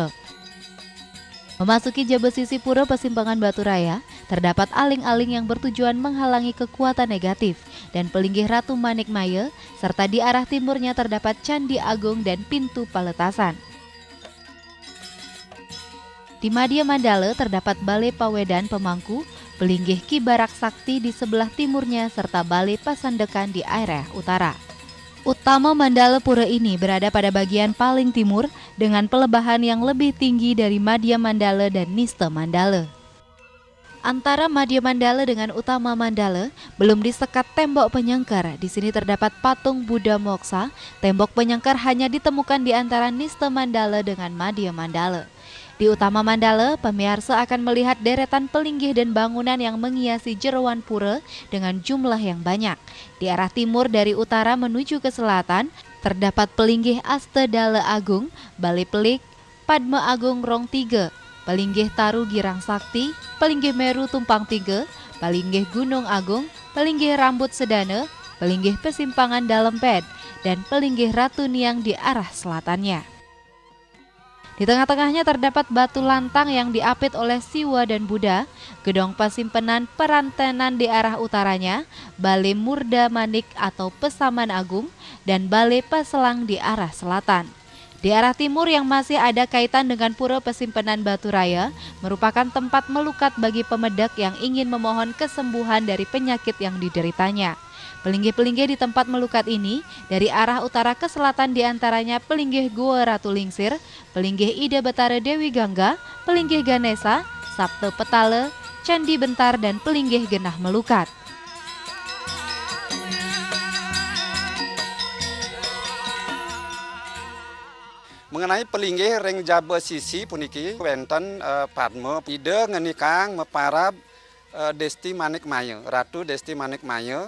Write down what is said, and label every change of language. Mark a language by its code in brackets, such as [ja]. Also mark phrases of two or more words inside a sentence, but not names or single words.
[id] Memasuki Jabat Sisi Pura Pesimpangan Batu Raya, terdapat aling-aling yang bertujuan menghalangi kekuatan negatif dan pelinggih Ratu Manik Maya, serta di arah timurnya terdapat Candi Agung dan pintu paletasan. Di Madya Mandala terdapat Balai Pawedan Pemangku, pelinggih Ki Barak Sakti di sebelah timurnya, serta Balai Pasandekan di area utara. Utama Mandala Pura ini berada pada bagian paling timur dengan pelebahan yang lebih tinggi dari Madya Mandala dan Nista Mandala. Antara Madya Mandala dengan Utama Mandala belum disekat tembok penyangkar. Di sini terdapat patung Buddha Moksa. Tembok penyangkar hanya ditemukan di antara Nista Mandala dengan Madya Mandala. Di Utama Mandala, pemirsa akan melihat deretan pelinggih dan bangunan yang menghiasi jeroan pura dengan jumlah yang banyak. Di arah timur dari utara menuju ke selatan, terdapat pelinggih Astadala Agung, Balai Pelik, Padma Agung Rong 3, pelinggih Taru Girang Sakti, pelinggih Meru Tumpang 3, pelinggih Gunung Agung, pelinggih Rambut Sedana, pelinggih Pesimpangan Dalem Ped, dan pelinggih Ratu Niang di arah selatannya. Di tengah-tengahnya terdapat batu lantang yang diapit oleh Siwa dan Buddha, gedong Pasimpenan Perantenan di arah utaranya, Balai Murda Manik atau Pesaman Agung, dan Balai Paselang di arah selatan. Di arah timur yang masih ada kaitan dengan Pura Pesimpenan Batu Raya merupakan tempat melukat bagi pemedak yang ingin memohon kesembuhan dari penyakit yang dideritanya. Pelinggih-pelinggih di tempat melukat ini dari arah utara ke selatan diantaranya pelinggih Gua Ratu Lingsir, pelinggih Ida Betara Dewi Gangga, pelinggih Ganesa, Sabte Petale, Candi Bentar, dan pelinggih Genah Melukat. Mengenai pelinggih [ban] ring Jabat Sisi puniki wenten Padma Ida ngenikang meparab Desti Manik Maya, Ratu Desti Manik Maya.